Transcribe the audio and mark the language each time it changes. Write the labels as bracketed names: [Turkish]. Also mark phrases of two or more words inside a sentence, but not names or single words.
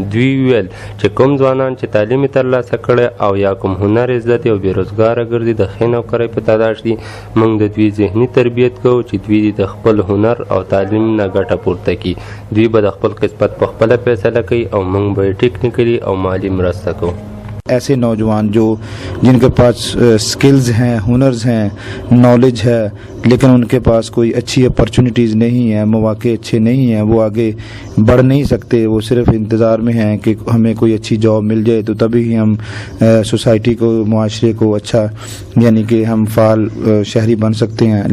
[Pashto] دوی ویل چې کوم ځوانان چې تعلیم ترلاسه کړي او یا کوم هنر زده دي او بیروزګاره ګرځي د ښې نوکرۍ په تلاش دي موږ د دوی ذهني تربیت کوو چې دوی د خپل هنر او تعلیم نه ګټه پورته کړي. دوی به د خپل قسمت په خپله فیصله کوي او موږ به یې ټیکنیکلي او مالي مرسته کوو. [Urdu] ایسے نوجوان جو جن کے پاس سکلز ہیں، ہنرز ہیں، نالج ہے لیکن ان کے پاس کوئی اچھی اپرچونیٹیز نہیں ہے، موقعے اچھے نہیں ہیں، وہ آگے بڑھ نہیں سکتے، وہ صرف انتظار میں ہیں کہ ہمیں کوئی اچھی جاب مل جائے تو تبھی ہم سوسائٹی کو معاشرے کو اچھا یعنی کہ ہم فعال شہری بن سکتے ہیں.